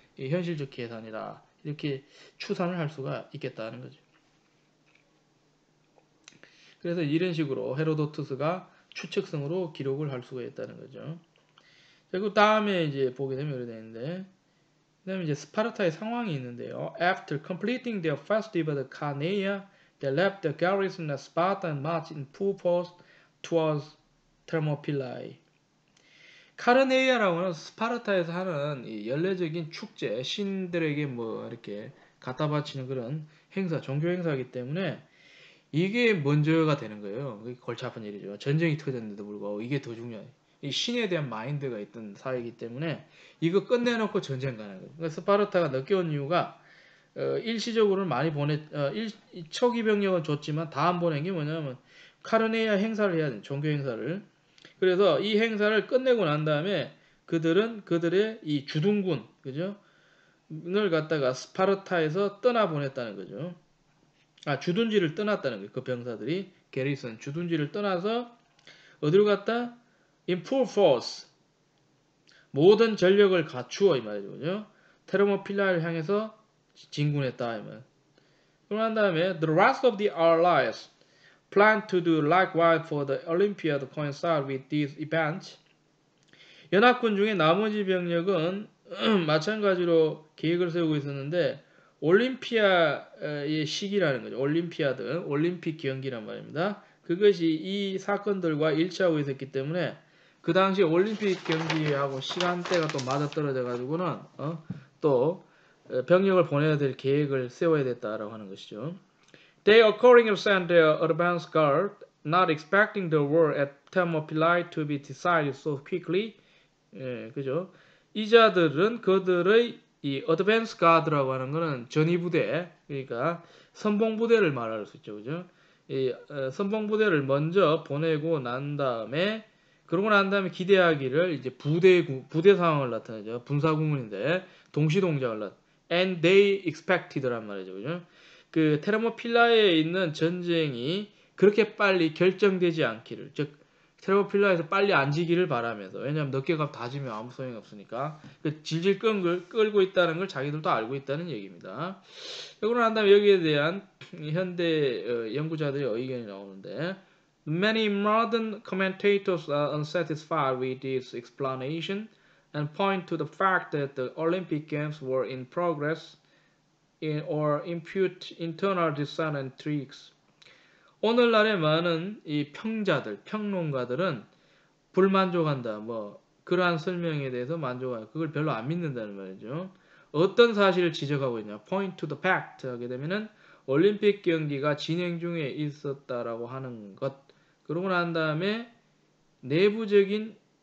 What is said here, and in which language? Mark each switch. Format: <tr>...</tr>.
<ko>이 현실적 계산이다. 이렇게 추산을 할 수가 있겠다는 거죠. 그래서 이런 식으로 헤로도투스가 추측성으로 기록을 할 수가 있다는 거죠. 그리고 다음에 이제 보게 되면 이렇게 되는데, 그 다음에 이제 스파르타의 상황이 있는데요.</ko> <en>After completing their festival at Carneia, they left the garrison at Sparta and marched in full force towards Thermopylae.</en> <ko>카르네이아라고 하는 스파르타에서 하는 이 연례적인 축제, 신들에게 뭐 이렇게 갖다 바치는 그런 행사, 종교 행사이기 때문에 이게 먼저가 되는 거예요. 그게 골치 아픈 일이죠. 전쟁이 터졌는데도 불구하고 이게 더 중요해요. 이 신에 대한 마인드가 있던 사회이기 때문에 이거 끝내놓고 전쟁 가는 거예요. 그러니까 스파르타가 늦게 온 이유가 일시적으로는 많이 초기 병력은 줬지만 다 안 보낸 게 뭐냐면 카르네이아 행사를 해야 돼. 종교 행사를. 그래서 이 행사를 끝내고 난 다음에 그들은 그들의 이 주둔군, 그죠? 을 갖다가 스파르타에서 떠나보냈다는 거죠. 주둔지를 떠났다는 거예요. 그 병사들이 게리슨 주둔지를 떠나서 어디로 갔다?</ko> <en>In full force.</en> <ko>모든 전력을 갖추어 이 말이죠. 그죠? 테르모필라를 향해서 진군했다 이 말. 그런 다음에</ko> <en>the rest of the allies plan to do likewise for the Olympiad to coincide with these events.</en> <ko>연합군 중에 나머지 병력은 마찬가지로 계획을 세우고 있었는데 올림피아의 시기라는 거죠. 올림피아드, 올림픽 경기란 말입니다. 그것이 이 사건들과 일치하고 있었기 때문에 그 당시 올림픽 경기하고 시간대가 또 맞아떨어져 가지고는 또 병력을 보내야 될 계획을 세워야 됐다라고 하는 것이죠.</ko> <en>They accordingly sent their advance guard, not expecting the war at Thermopylae to be decided so quickly.</en> <ko>예, 그죠? 이자들은 그들의 이 어드밴스 가드라고 하는 거는 전위부대, 그러니까 선봉부대를 말할 수 있죠, 그죠? 이 선봉부대를 먼저 보내고 난 다음에 그러고 난 다음에 기대하기를 이제 부대 상황을 나타내죠. 분사구문인데 동시 동작을</ko> <en>and they expected</en> <ko>란 말이죠, 그죠? 그 테르모필라에 있는 전쟁이 그렇게 빨리 결정되지 않기를, 즉 테르모필라에서 빨리 안 지기를 바라면서, 왜냐하면 늦게 가면 다 지면 아무 소용이 없으니까 그 질질 끌고 있다는 걸 자기들도 알고 있다는 얘기입니다. 그러고 난 다음에 여기에 대한 현대 연구자들의 의견이 나오는데</ko> <en>Many modern commentators are unsatisfied with this explanation and point to the fact that the Olympic Games were in progress or impute internal dissent and intrigues.</en> <ko>오늘날의 많은 이 평론가들은 불만족한다. 뭐 그러한 설명에 대해서 만족하고 그걸 별로 안 믿는다는 말이죠. 어떤 사실을 지적하고 있냐?</ko> <en>Point to the fact</en> <ko>하게 되면은 올림픽 경기가 진행 중에 있었다라고 하는 것. 그러고 난 다음에 내부적인</ko>